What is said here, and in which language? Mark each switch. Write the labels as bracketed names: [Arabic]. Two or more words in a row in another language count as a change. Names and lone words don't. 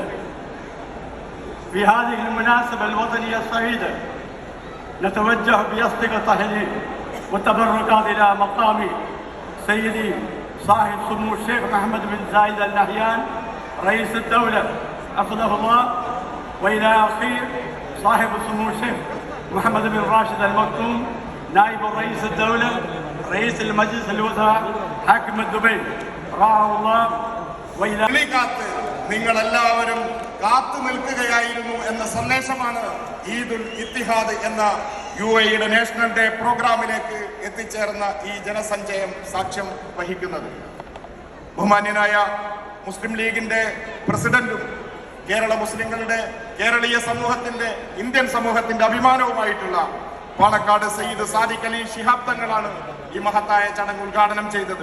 [Arabic] في هذه المناسبة الوطنية السعيدة نتوجه بأصدق التهاني والتبركات إلى مقام سيدي صاحب سمو الشيخ محمد بن زايد آل نهيان رئيس الدولة حفظه الله، وإلى أخيه صاحب سمو الشيخ محمد بن راشد آل مكتوم نائب رئيس الدولة رئيس المجلس الوزراء حاكم دبي رعاه الله. وإلى [Malayalam] നിങ്ങളെല്ലാവരും കാത്തു നിൽക്കുകയായിരുന്നു എന്ന സന്ദേശമാണ് ഈദുൽ ഇത്തിഹാദ് എന്ന UAEയുടെ [English] national day [Malayalam] പ്രോഗ്രാമിലേക്ക് എത്തിച്ചേർന്ന ഈ ജനസഞ്ചയം സാക്ഷ്യം വഹിക്കുന്നത്. ബഹുമാന്യനായ മുസ്ലിം ലീഗിന്റെ പ്രസിഡന്റും കേരള മുസ്ലിങ്ങളുടെ, കേരളീയ സമൂഹത്തിന്റെ, ഇന്ത്യൻ സമൂഹത്തിന്റെ അഭിമാനവുമായിട്ടുള്ള പാണക്കാട് സയ്യിദ് സാദിഖ് അലി ശിഹാബ് തങ്ങളാണ് ഈ മഹത്തായ ചടങ്ങ് ഉദ്ഘാടനം ചെയ്തത്.